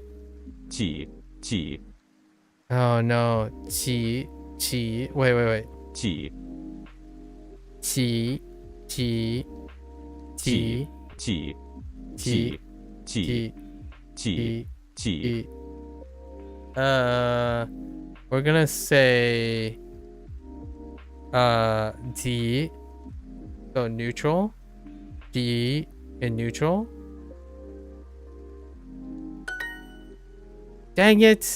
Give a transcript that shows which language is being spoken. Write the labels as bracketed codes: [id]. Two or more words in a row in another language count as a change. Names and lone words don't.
[en] Ji, ji. Oh no. Qi. Wait. Ji. Qi. Ji, ji. Ji, ji. Ji. We're gonna say D. So neutral. D in neutral. Dang it!